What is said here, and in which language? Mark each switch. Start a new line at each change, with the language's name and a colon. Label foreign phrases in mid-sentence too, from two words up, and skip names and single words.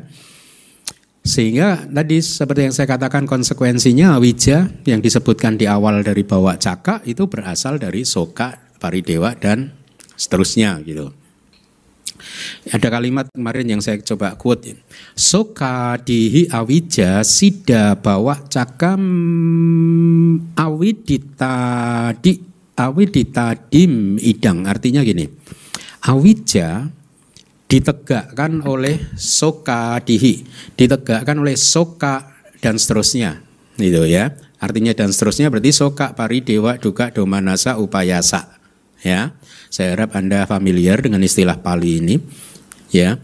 Indonesian: Sehingga tadi seperti yang saya katakan konsekuensinya awija yang disebutkan di awal dari
Pali: bawa caka
Indonesian: itu berasal dari
Pali: Soka Paridewa
Indonesian: dan seterusnya gitu. Ada kalimat kemarin yang saya coba quote.
Pali: Soka dihi awija sida bawa cakam awiditadim idang.
Indonesian: Artinya gini, awija ditegakkan oleh
Pali: soka dihi,
Indonesian: ditegakkan oleh soka dan seterusnya, gitu ya. Artinya dan seterusnya berarti
Pali: Soka Paridewa Dukkha Domanassa Upayasa,
Indonesian: ya. Saya harap Anda familiar dengan istilah Pali ini, ya.